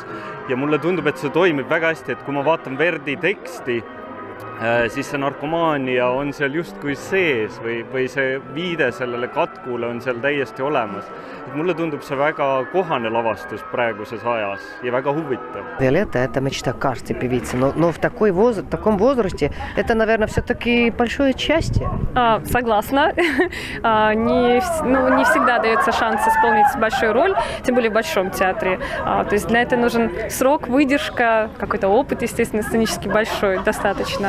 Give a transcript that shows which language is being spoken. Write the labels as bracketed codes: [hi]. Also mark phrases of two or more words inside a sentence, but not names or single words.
[et] Ja mulle tundub, et see toimib väga hästi, et kui ma vaatan Verdi teksti, siis see narkomaania on seal justkui sees või see viide sellele katkule on seal täiesti olemas. Et mulle tundub see väga kohane lavastus praeguses ajas ja väga huvitav. [ru] Виолетта – это мечта каждой певицы, но в таком возрасте это, наверное, все-таки большое счастье. Согласна. Не всегда дается шанс исполнить большую роль, тем более в большом театре. То есть для этого нужен срок, выдержка, какой-то опыт, естественно, сценически большой, достаточно.